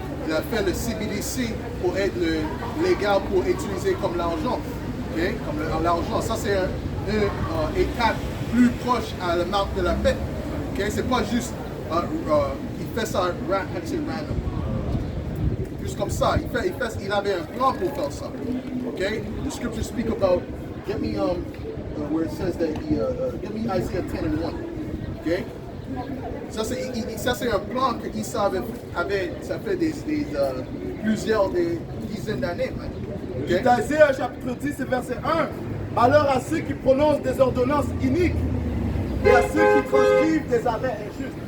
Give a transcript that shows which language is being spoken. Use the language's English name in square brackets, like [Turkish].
[French] Il a fait le CBDC pour être légal pour utiliser comme l'argent. Okay? Comme l'argent. Ça, c'est un étape plus proche à la marque de la bête. Okay? C'est pas juste, il fait ça random. Juste comme ça. Il avait un plan pour faire ça. Okay? [English] The scriptures speak about, get me where it says that, get me Isaiah 10 and 1. Okay? [French] Ça c'est un plan que Issa avait ça fait plusieurs dizaines d'années. Okay? Isaiah chapitre 10 verset 1. Malheur à ceux qui prononcent des ordonnances iniques et à ceux qui transcrivent des arrêts injustes.